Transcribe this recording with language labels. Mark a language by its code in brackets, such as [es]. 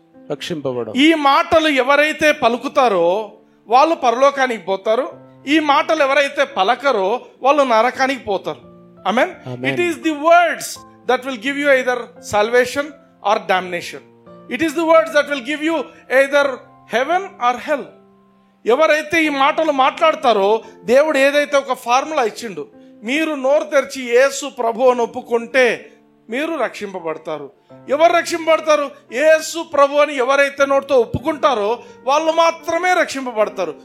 [te] రక్షింపబడు. ఈ మాటలు ఎవరైతే పలుకుతారో వాళ్ళు పరలోకానికి పోతారు. ఈ మాటలు ఎవరైతే పలకరో వాళ్ళు నరకానికి పోతారు. ఆమేన్. [en] It is the words that will give you either salvation or damnation. It is the words that will give you either heaven or hell. [te] ఎవరైతే ఈ మాటలు మాట్లాడతారో దేవుడు ఏదైతే ఒక ఫార్ములా ఇచ్చిండు, మీరు నోరు తెరిచి యేసు ప్రభు అని ఒప్పుకుంటే మీరు రక్షింపబడతారు. ఎవరు రక్షింపబడతారు? యేసు ప్రభు అని ఎవరైతే నోటితో ఒప్పుకుంటారో వాళ్ళు మాత్రమే రక్షింపబడతారు.